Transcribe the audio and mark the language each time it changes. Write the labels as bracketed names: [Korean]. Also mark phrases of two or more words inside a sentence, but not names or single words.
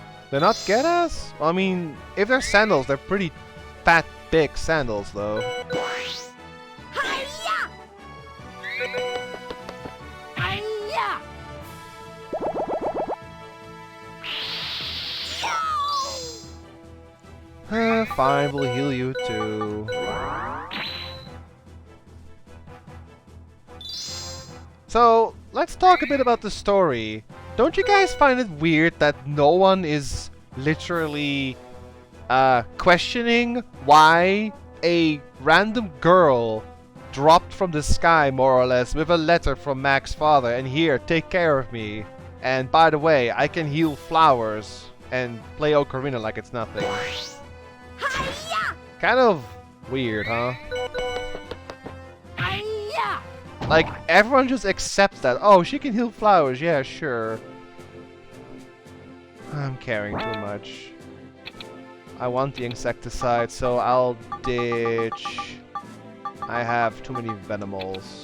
[English] They're not get us? I mean, if they're sandals, they're pretty fat, big sandals, though. Hi-ya! Hi-ya! Fine, we'll heal you too. So, let's talk a bit about the story. Don't you guys find it weird that no one is literally questioning why a random girl dropped from the sky, more or less, with a letter from Mac's father, and here, take care of me. And by the way, I can heal flowers and play ocarina like it's nothing. Hi-ya! Kind of weird, huh? Hi-ya! Like, everyone just accepts that. Oh, she can heal flowers. Yeah, sure. I'm caring too much. I want the insecticide, so I'll ditch. I have too many Venimals.